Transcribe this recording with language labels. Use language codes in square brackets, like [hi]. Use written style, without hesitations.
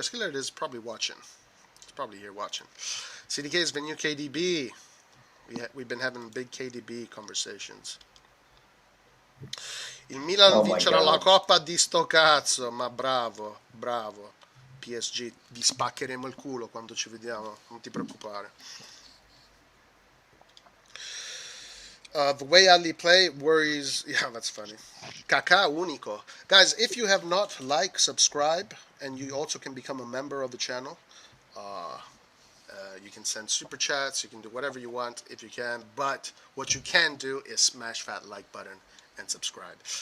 [en] Skiller is probably watching. He's probably here watching. CDK is the new KDB. We've been having big KDB conversations. [it] Il Milan vincerà la Coppa di sto cazzo, ma bravo, bravo. PSG, vi spaccheremo il culo quando ci vediamo, non ti preoccupare. [en] The way Ali play worries... Yeah, that's funny. Kaká único. Guys, if you have not subscribe, and you also can become a member of the channel, you can send super chats, you can do whatever you want if you can, but what you can do is smash that like button and subscribe.